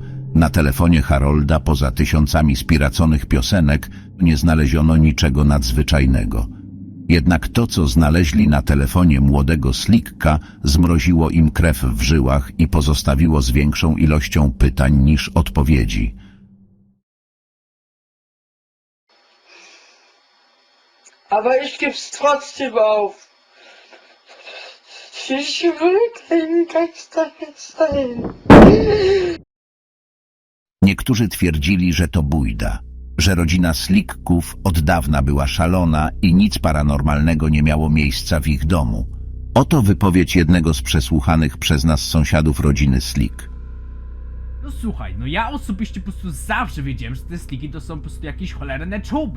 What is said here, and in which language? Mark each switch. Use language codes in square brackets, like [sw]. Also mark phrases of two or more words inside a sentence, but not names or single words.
[pl] Na telefonie Harolda, poza tysiącami spiraconych piosenek, nie znaleziono niczego nadzwyczajnego. Jednak to, co znaleźli na telefonie młodego Slicka, zmroziło im krew w żyłach i pozostawiło z większą ilością pytań niż odpowiedzi. [de] Aber ich geb's trotzdem auf. Ich will kein Gangster sein. [pl] Niektórzy twierdzili, że to bujda, że rodzina Slicków od dawna była szalona i nic paranormalnego nie miało miejsca w ich domu. Oto wypowiedź jednego z przesłuchanych przez nas sąsiadów rodziny Slick. No słuchaj, no ja osobiście po prostu zawsze wiedziałem, że te Slicki to są po prostu jakieś cholerne czuby.